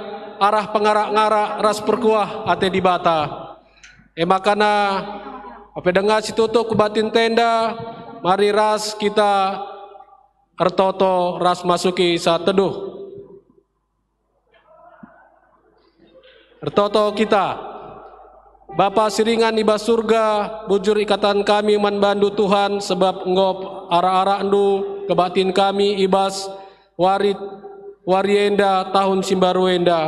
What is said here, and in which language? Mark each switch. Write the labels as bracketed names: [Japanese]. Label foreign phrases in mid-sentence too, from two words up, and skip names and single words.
[Batak Karo] arah pengarak-ngarak ras perkuah ate di bata. Makana Apa dengar situtuk kubatin tenda, mari ras kita ertoto ras [Indonesian] masuki saat teduh. [Batak Karo] Ertoto kita. Bapa siringan ibas surga, bujur ikatan kami manbandu Tuhan, sebab ngop ara-ara endu kebatin kami ibas warienda tahun simbaruenda.